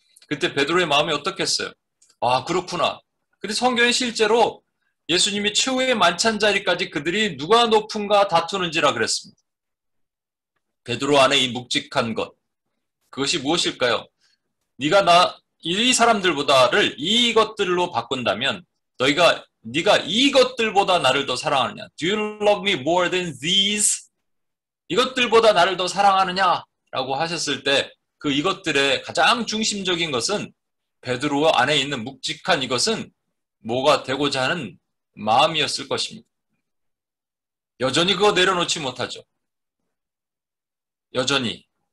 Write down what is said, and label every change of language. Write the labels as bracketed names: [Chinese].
[Korean] 그때 베드로의 마음이 어떻겠어요? 아, 그렇구나. 근데 성경에 실제로 예수님이 최후의 만찬 자리까지 그들이 누가 높은가 다투는지라 그랬습니다. 베드로 안에 이 묵직한 것, 그것이 무엇일까요? 네가 이 사람들보다를 이것들로 바꾼다면 네가 이것들보다 나를 더 사랑하느냐? [English] Do you love me more than these? [Korean] 이것들보다 나를 더 사랑하느냐? 라고 하셨을 때 그 이것들의 가장 중심적인 것은 베드로 안에 있는 묵직한 이것은 뭐가 되고자 하는 마음이었을 것입니다. 여전히 그거 내려놓지 못하죠. 여전히.